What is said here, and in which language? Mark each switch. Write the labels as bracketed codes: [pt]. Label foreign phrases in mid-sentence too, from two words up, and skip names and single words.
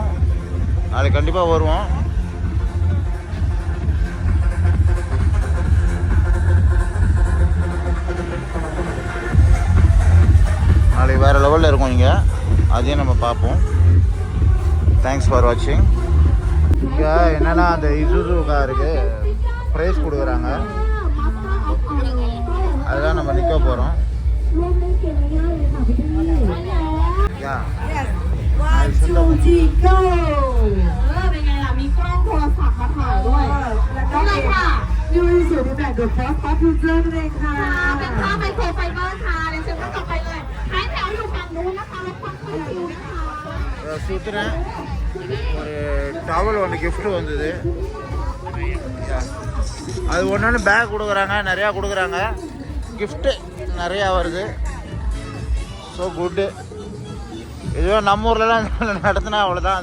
[ta] நாளைக்கு கண்டிப்பாக வருவோம். நாளைக்கு வேறு லெவலில் இருக்கும் இங்கே. அதையும் நம்ம பார்ப்போம். [en] Thanks for watching. [ta] இங்கே என்னென்னா அந்த இசுசு காருக்கு ப்ரைஸ் கொடுக்குறாங்க. அதுதான் நம்ம நிற்க போகிறோம். [th] Y2G Go เป็นไงล่ะมีกล้องโทรศัพท์มาถ่ายด้วยแล้วอะไรค่ะยูนิสูดีแบบเดอะฟอสต์พัฟฟิวเจอร์นั่นเองค่ะเป็นผ้าไมโครไฟเบอร์ค่ะเดี๋ยวเชิญท่านต่อไปเลยท้ายแถวอยู่ฝั่งนู้นนะคะรบกวนเข้าคิวนะคะ [ta] சுற்றுறேன். ஒரு டவல் ஒன்று கிஃப்ட்டு வந்தது. அது ஒன்று பேக் கொடுக்குறாங்க, நிறையா கொடுக்குறாங்க. கிஃப்ட்டு நிறையா வருது. [en] so good. [ta] இதுவே நம்ம ஊர்லலாம் நடத்தினா அவ்வளோதான்.